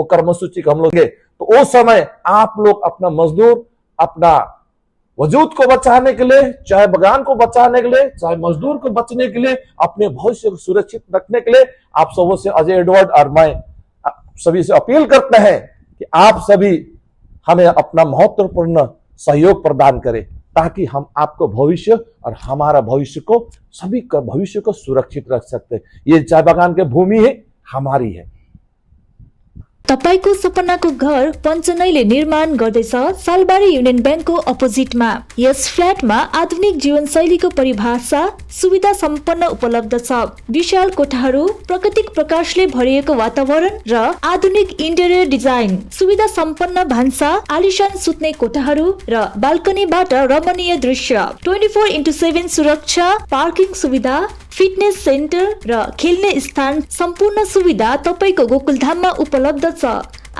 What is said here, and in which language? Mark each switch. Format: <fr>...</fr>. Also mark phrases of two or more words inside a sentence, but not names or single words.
<hi>कर्मसूची हम लोग तो उस समय आप लोग अपना मजदूर, अपना वजूद को बचाने के लिए, चाहे बागान को बचाने के लिए, चाहे मजदूर को बचने के लिए, अपने भविष्य को सुरक्षित रखने के लिए आप सबों से अजय एडवर्ड और मैं सभी से अपील करते हैं कि आप सभी हमें अपना महत्वपूर्ण सहयोग प्रदान करें ताकि हम आपको भविष्य और हमारा भविष्य को, सभी का भविष्य को सुरक्षित रख सकते हैं। ये चाय बागान की भूमि है, हमारी है।</hi> <ne>तपाईको सपनाको घर पञ्चनैले निर्माण गर्दैछ सालबारी युनियन ब्याङ्कको अपोजिटमा। यस फ्ल्याटमा आधुनिक जीवनशैलीको परिभाषा सुविधा सम्पन्न उपलब्ध छ। विशाल कोठाहरू, प्राकृतिक प्रकाशले भरिएको वातावरण र आधुनिक</ne> <en>interior design,</en> <ne>सुविधा सम्पन्न भान्सा, आलिशान सुत्ने कोठाहरू र बाल्कनीबाट रमणीय दृश्य, 24/7 सुरक्षा, पार्किङ सुविधा,</ne> <en>fitness center</en> <ne>र खेल्ने स्थान, सम्पूर्ण सुविधा तपाईको गोकुलधाममा उपलब्ध छ।</ne>